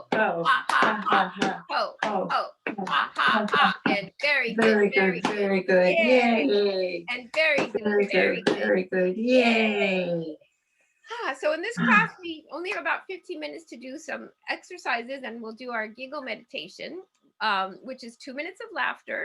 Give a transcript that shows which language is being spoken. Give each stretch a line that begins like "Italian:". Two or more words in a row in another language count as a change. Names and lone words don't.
English: Oh. ha, ha, ha, ho, ho, ha, ha, ha, and very good, Very good, very good. Yay. and very good, Very good, very good. Yay. So in this class, we only have about 15 minutes to do some exercises, and we'll do our giggle meditation, which is 2 minutes of laughter.